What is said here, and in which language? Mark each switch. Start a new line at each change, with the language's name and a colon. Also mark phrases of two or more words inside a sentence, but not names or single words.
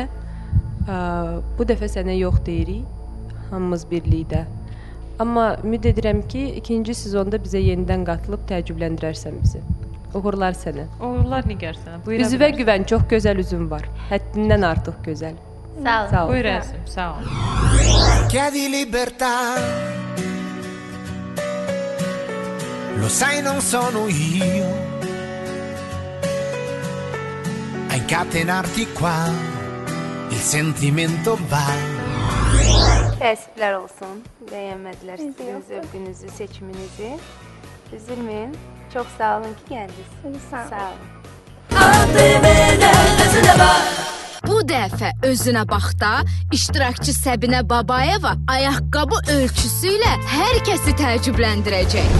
Azerbaijani: Bu dəfə sənə yox deyirik, hamımız birlikdə. Amma ümid edirəm ki, ikinci sezonda bizə yenidən qatılıb təəccübləndirərsən bizi. Uğurlar sənə. Uğurlar Nigar sənə. Üzvə güvən, çox gözəl üzün var. Həddindən artıq gözəl. Sağ ol. Buyur Əsim, sağ ol.
Italian: Chiedi libertà, lo sai non sono io a incatenarti qua, il sentimento va.
Azerbaijani: Təəssüflər olsun, bəyənmədilər sizin zövqünüzü, seçiminizi. Üzülməyin, çox sağ olun ki, gəldiniz. Sağ olun. Bu dəfə özünə baxda iştirakçı Səbinə Babayeva ayaqqabı ölçüsü ilə hər kəsi təəccübləndirəcək.